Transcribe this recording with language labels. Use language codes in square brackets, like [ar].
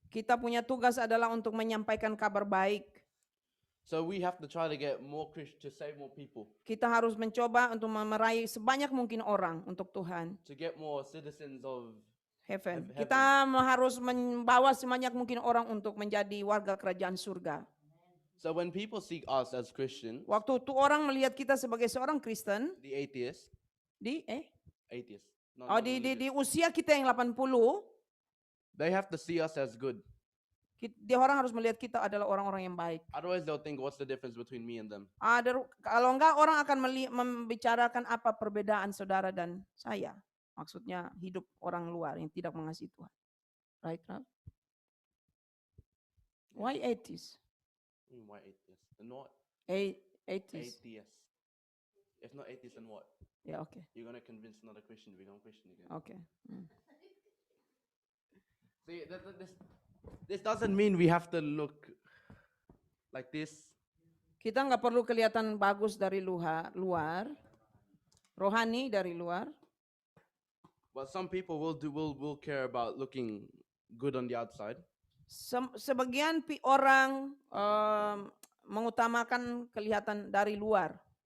[id] Kita punya tugas adalah untuk menyampaikan kabar baik. [en] So we have to try to get more Christians, to save more people, [id] Kita harus mencoba untuk meraih sebanyak mungkin orang untuk Tuhan. [en] to get more citizens of Heaven. Heaven. [id] Kita harus membawa sebanyak mungkin orang untuk menjadi warga kerajaan surga. [en] So when people see us as Christians, [id] Waktu tuh orang melihat kita sebagai seorang Kristen [en] the atheists, [id] di [en] not [id] di [en] religious, [id] usia kita yang 80, [en] they have to see us as good. [id] dia orang harus melihat kita adalah orang-orang yang baik. [en] Otherwise, they'll think, what's the difference between me and them? [id] Kalau enggak orang akan membicarakan apa perbedaan saudara dan saya. Maksudnya hidup orang luar yang tidak mengasihi Tuhan. Right, Ralph? [en] Why atheists? Why atheists? And what? Atheists. Atheists. If not atheists, then what? [id] Ya, oke. [en] You're going to convince another Christian to become Christian again. [id] Oke. [en] See, this doesn't mean we have to look like this. [id] Kita nggak perlu kelihatan bagus dari luar, rohani dari luar. [en] But some people will care about looking good on the outside. [id] Sebagian orang mengutamakan kelihatan dari luar.